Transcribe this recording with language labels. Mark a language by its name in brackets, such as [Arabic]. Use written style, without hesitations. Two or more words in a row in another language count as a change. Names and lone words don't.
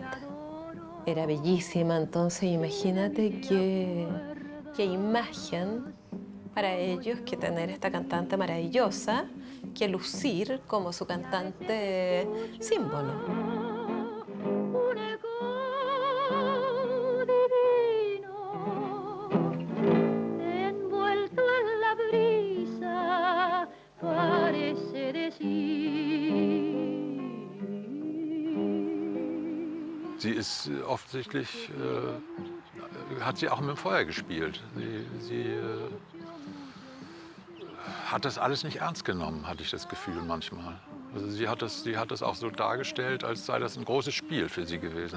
[Spanish] Era bellísima, entonces imagínate qué imagen para ellos que tener esta cantante maravillosa, que lucir como su cantante símbolo. Un eco divino, envuelto en la brisa, parece decir. [German] Sie ist offensichtlich, hat sie auch mit dem Feuer gespielt. Sie hat das alles nicht ernst genommen, hatte ich das Gefühl manchmal. Also sie hat das auch so dargestellt, als sei das ein großes Spiel für sie gewesen.